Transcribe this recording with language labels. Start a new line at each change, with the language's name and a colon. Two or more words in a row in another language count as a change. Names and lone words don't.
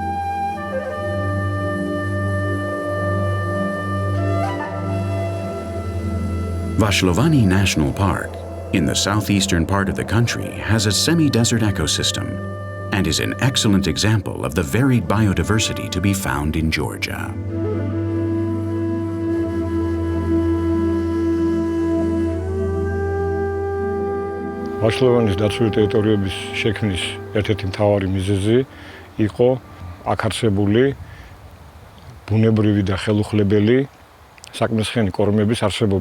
English: Vashlovani National Park, in the southeastern part of the country, has a semi-desert ecosystem and is an excellent example of the varied biodiversity to be found in Georgia.
Georgian: ვაშლოვანის დაცული ტერიტორიების შექმნის ერთ-ერთი მთავარი მიზეზი იყო აქ არსებული ბუნებრივი და ხელუხლებელი საკმრისხიანი კორომების არსებობა.